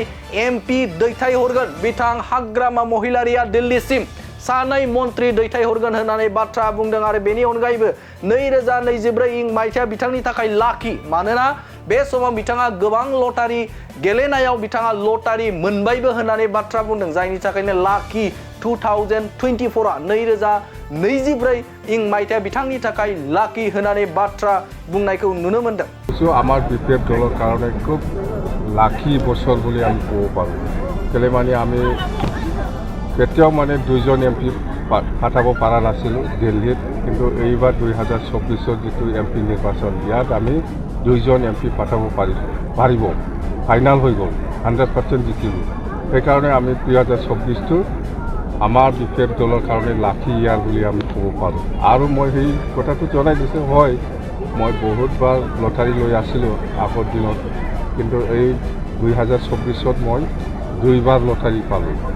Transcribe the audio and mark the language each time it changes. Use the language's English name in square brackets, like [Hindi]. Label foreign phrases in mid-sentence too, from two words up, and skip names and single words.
[Bodo] एमपि दैथायहरगोन बिथां हाग्रामा महिलारिया दिल्लीसिम सानै मन्त्रि दैथायहरगोन होननानै बाथ्रा बुंदों आरो बेनि अनगायैबो 2024 इं मायथाइया बिथांनि थाखाय लाखि मानोना बे समाव बिथाङा गोबां लटारि गेलेनायाव बिथाङा लटारि मोनबायबो होननानै बाथ्रा बुंदों जायनि थाखायनो लाखि 2024 2024 इं मायथाइया बिथांनि थाखाय लाखि होननानै बाथ्रा बुंनायखौ नुनो मोनदों [Assamese] আমাৰ বিপিএফ দলৰ কাৰণে খুব লাকি বছৰ বুলি আমি ক'ব পাৰোঁ কেলে মানে আমি কেতিয়াও মানে দুইজন এমপি পাঠাব পৰা নাছিলোঁ দিল্লীত কিন্তু এইবাৰ 2024 যিটো এমপি নিৰ্বাচন ইয়াত আমি দুইজন এমপি পাঠাব পাৰিব ফাইনাল হৈ গ'ল 100% জিকিলোঁ সেইকাৰণে আমি 2024টো আমাৰ বিপিএফ দলৰ কাৰণে লাকি ইয়াৰ বুলি আমি ক'ব পাৰোঁ আৰু মই সেই কথাটো জনাই দিছোঁ হয় মই বহুতবাৰ লটাৰী লৈ আছিলোঁ আগৰ দিনত কিন্তু এই 2024ত মই দুইবাৰ লটাৰী পালোঁ।